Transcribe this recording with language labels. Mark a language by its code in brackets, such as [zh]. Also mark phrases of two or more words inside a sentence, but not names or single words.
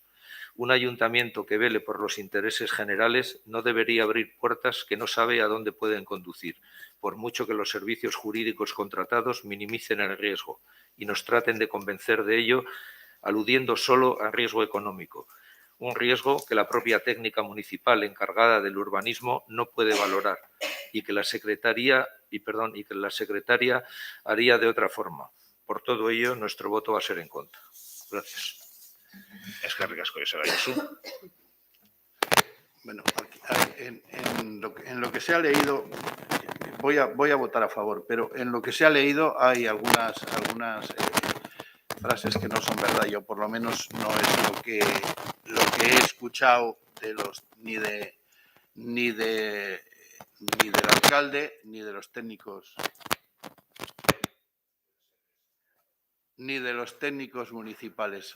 [es] Un ayuntamiento que vele por los intereses generales no debería abrir puertas que no sabe a dónde pueden conducir, por mucho que los servicios jurídicos contratados minimicen el riesgo y nos traten de convencer de ello, aludiendo solo al riesgo económico. Un riesgo que la propia técnica municipal encargada del urbanismo no puede valorar y que la secretaria haría de otra forma. Por todo ello, nuestro voto va a ser en contra. Gracias. [eu] Eskerrik asko, Joseba. [es] Bueno, en lo que se ha leído, voy a votar a favor, pero en lo que se ha leído hay algunas frases que no son verdad. Yo por lo menos no es lo que he escuchado de los ni del alcalde ni de los técnicos municipales.